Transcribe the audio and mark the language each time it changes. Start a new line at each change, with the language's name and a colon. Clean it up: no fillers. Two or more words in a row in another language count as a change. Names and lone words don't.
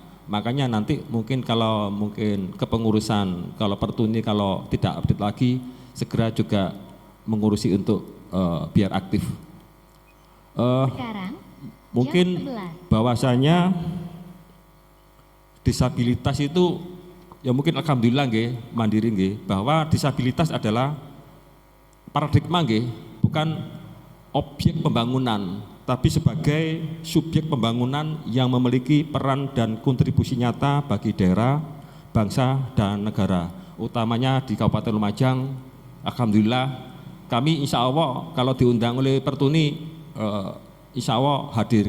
Indonesian: Makanya nanti mungkin kalau kepengurusan, kalau Pertuni kalau tidak update lagi, segera juga mengurusi untuk biar aktif. Sekarang Mungkin jam 11. bahwasanya disabilitas itu ya mungkin alhamdulillah nggih, mandiri nggih, bahwa disabilitas adalah paradigma nggih, bukan objek pembangunan, tapi sebagai subjek pembangunan yang memiliki peran dan kontribusi nyata bagi daerah, bangsa, dan negara. Utamanya di Kabupaten Lumajang, alhamdulillah kami
Arabic: إن شاء الله
Indonesian: kalau diundang oleh Pertuni,
Arabic: إن شاء الله
Indonesian: hadir.